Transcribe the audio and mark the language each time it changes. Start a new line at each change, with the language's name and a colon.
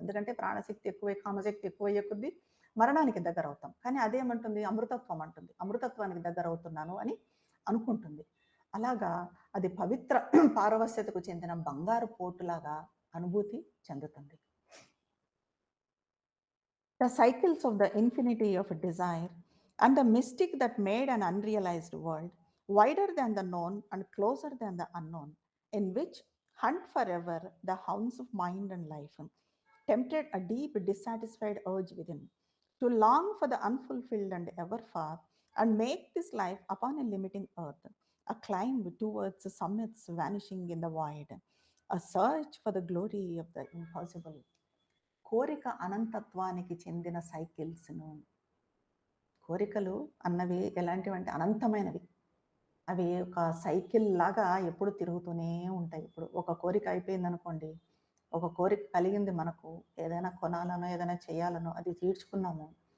Telugu: ఎందుకంటే ప్రాణశక్తి ఎక్కువై, కామశక్తి ఎక్కువయ్యే కొద్దీ మరణానికి దగ్గరవుతాం. కానీ అదేమంటుంది, అమృతత్వం అంటుంది. అమృతత్వానికి దగ్గరవుతున్నాను అని అనుకుంటుంది. అలాగా అది పవిత్ర పారవస్యతకు చెందిన బంగారు పోటులాగా అనుభూతి చెందుతుంది.
English: The cycles of the infinity of desire and the mystic that made an unrealized world, wider than the known and closer than the unknown, in which hunt forever the hounds of mind and life, tempted a deep dissatisfied urge within to long for the unfulfilled and ever far, and make this life upon a limiting earth a climb towards the summits vanishing in the void, a search for the glory of the impossible.
Telugu: కోరిక అనంతత్వానికి చెందిన సైకిల్స్‌ను, కోరికలు అన్నవి ఎలాంటివంటే అనంతమైనవి. అవి ఒక cycle లాగా ఎప్పుడు తిరుగుతూనే ఉంటాయి. ఇప్పుడు ఒక కోరిక అయిపోయిందనుకోండి, ఒక కోరిక కలిగింది మనకు, ఏదైనా కొనాలనో, ఏదైనా చేయాలనో అది తీర్చుకున్నాము.